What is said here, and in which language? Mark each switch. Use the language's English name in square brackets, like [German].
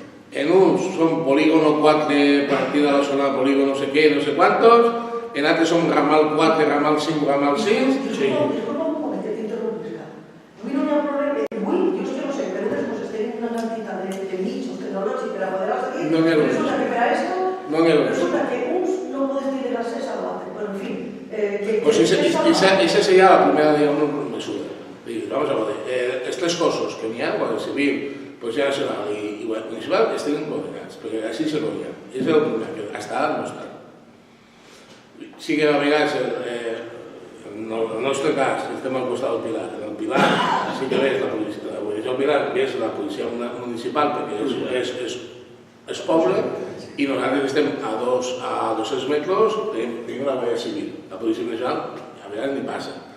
[Catalan] En uns són polígono 4, partida de la zona polígono no sé què, no sé quantos, en altres són ramal 4, ramal 5, ramal 6... Disculpa un moment, que t'interrompisc. Avui no hi ha problema, avui, jo és que no sé, però ens estem una quantitat de mitjos tecnològics per a poder seguir, però resulta que per a això, resulta que uns no poden tenir l'accés a l'altre, però en fi... [Spanish] Pues esa sería la primera, digamos, mesura. Vamos a ver, estos tres cosas que n'hi ha, Guàrdia Civil, Policía Nacional y Guàrdia Municipal, [Catalan] estén coordinats, perquè així se veia. És el primer, que hasta ara no està. Sí que a vegades, en el nostre cas, estem al costat del Pilar. En el Pilar sí que ves la policia, del Pilar ves la policia municipal, perquè és poble, i nosaltres estem a 200 metres, tenim la Guàrdia Civil. La policia municipal a vegades ni passa.